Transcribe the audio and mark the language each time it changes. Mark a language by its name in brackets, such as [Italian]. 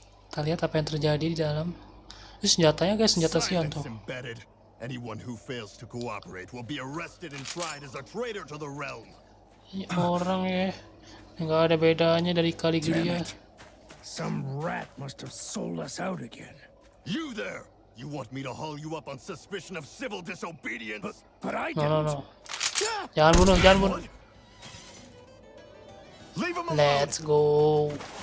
[Indonesian] Kita lihat apa yang terjadi di dalam. Ini senjatanya guys, senjata Sion tuh. [English] Anyone who fails to cooperate will be arrested and tried as a traitor to the realm. [Indonesian] Ini orang ya, nggak ada bedanya dari Caligula. [English] Some rat must have sold us out again. You there! You want me to haul you up on suspicion of civil disobedience? But I No, didn't. [Indonesian] no, no. Jangan bunuh, jangan bunuh. [English] Leave him alone! Let's go.